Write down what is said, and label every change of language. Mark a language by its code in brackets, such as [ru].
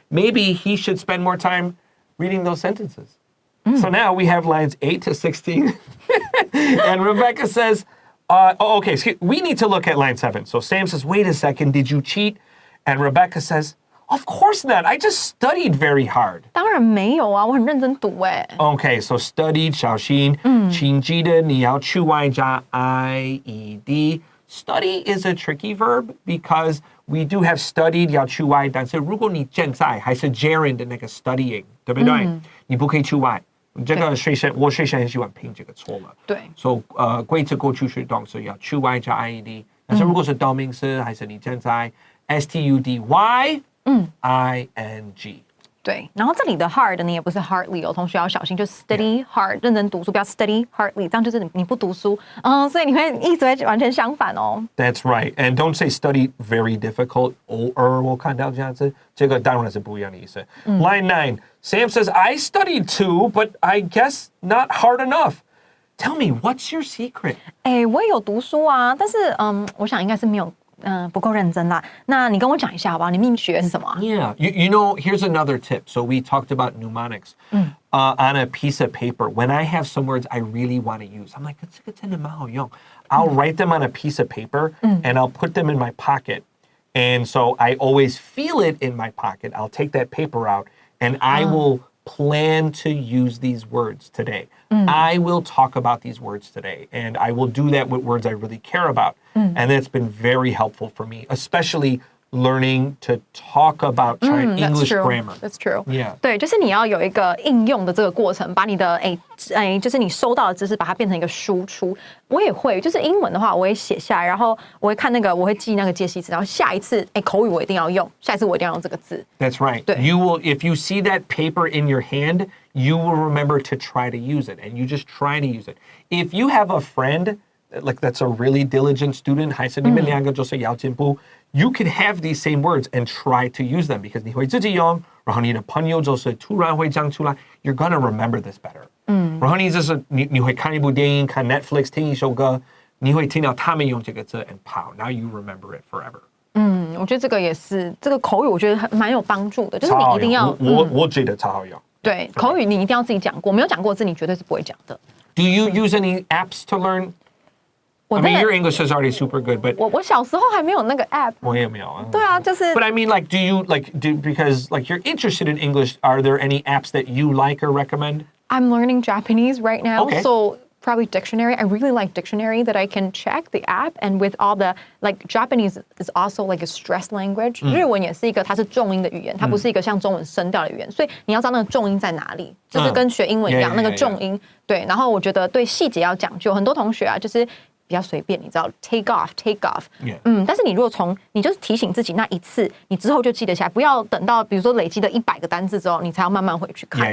[en] Maybe he should spend more time reading those sentences. So now we have lines 8 to 16. And Rebecca says, okay, we need to look at line 7. So Sam says, wait a second, did you cheat? And Rebecca says, of course not. I just studied very hard. [zh] 当然没有啊，我很认真读哎。 [en] Okay, so studied [zh] 小心，请记得你要去外加 IED. [en] Study is a tricky verb because we do have studied [zh] 要去外，但是如果你现在还是 [en] gerund [zh] 的那个 [en] studying， [zh] 对不对？你不可以去外。这个我学生很喜欢拼这个错了。对。 So 规则过去式动词要去外加 IED， 但是如果是动名词还是你现在 STUDY。 [en] ING [zh] 对，然后这里的 hard 你也不是 hardly 哦，同学要小心，就 [en] study hard [zh] 认真读书，不要 [en] study hardly， [zh] 这样就是你不读书，所以你会意思会完全相反哦。 [en] That's right, and don't say study very difficult， [zh] 偶尔我看到这样子，这个当然是不一样的意思。 [en] Line 9, Sam says, I studied too, but I guess not hard enough. Tell me, what's your secret? [zh] 我也有读书啊，但是我想应该是没有不够认真啦。那你跟我讲一下好不好？你秘诀是什么啊？ [en] Yeah. You know, here's another tip. So we talked about mnemonics on a piece of paper. When I have some words I really want to use, I'm like, [zh] 这个真的蛮好用. [en] I'll write them on a piece of paper and I'll put them in my pocket. And so I always feel it in my pocket. I'll take that paper out and I will plan to use these words today. I will talk about these words today. And I will do that with words I really care about. And that's been very helpful for me, especially learning to talk about English grammar. That's true. Yeah. [zh] 对，就是你要有一个应用的这个过程，把你的就是你收到的知识，把它变成一个输出。我也会，就是英文的话，我会写下来，然后我会看那个，我会记那个介系词，然后下一次口语我一定要用，下一次我一定要用这个字。 [en] That's right. [zh] 对。 [en] You will, if you see that paper in your hand, you will remember to try to use it, and you just try to use it. If you have a friend like that's a really diligent student, [zh] 还是你们两个就是要进步, [en] you can have these same words and try to use them because [zh] 你会自己用，然后你的朋友就是突然会讲出来, [en] you're gonna remember this better. [zh] 然后你就是你会看一部电影，看 Netflix， 听一首歌，你会听到他们用这个字 [en] and pow, now you remember it forever. [zh] 我觉得这个也是，这个口语我觉得蛮有帮助的，就是你一定要，我觉得超好用。对，口语你一定要自己讲过，没有讲过字你绝对是不会讲的。 [en] Do you use any apps to learn? I mean, your English is already super good, but [zh] 我小时候还没有那个 app。我也没有啊。对啊，就是。 [en] But I mean, like, because like you're interested in English, are there any apps that you like or recommend? I'm learning Japanese right now, Okay. so probably dictionary. I really like dictionary that I can check the app, and with all the like Japanese is also like a stress language. [zh] 日文也是一个它是重音的语言，它不是一个像中文声调的语言，所以你要知道那个重音在哪里，就是跟学英文一样，那个重音。对，然后我觉得对细节要讲究，很多同学啊就是。比较随便，你知道 [en] take off。 [zh] 但是你如果你就是提醒自己那一次，你之后就记得起来，不要等到比如说累积了100个单字之后，你才要慢慢回去看。